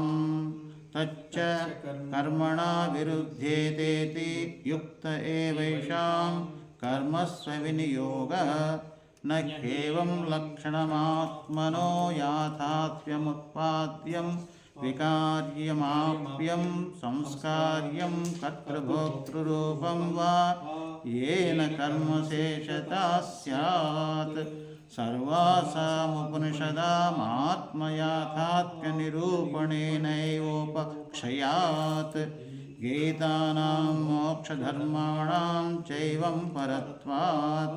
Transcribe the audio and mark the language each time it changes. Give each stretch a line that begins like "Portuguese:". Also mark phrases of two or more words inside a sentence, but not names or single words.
Sanskrit: తచ్చ కర్మణా విరుధ్యేతేతి యుక్త ఏవైషాం కర్మస్వవినియోగః న హ్యేవం లక్షణమాత్మనో యాథాత్మ్యముత్పాద్యం వికార్యమాప్యం సంస్కార్యం కర్తృభోక్తృరూపం వా येन कर्मशेषता स्यात्. सर्वासामुपनिषदामात्मयाथात्म्यनिरूपणेनैवोपक्षयात् गीतानां मोक्षधर्माणां चैवं परत्वात्.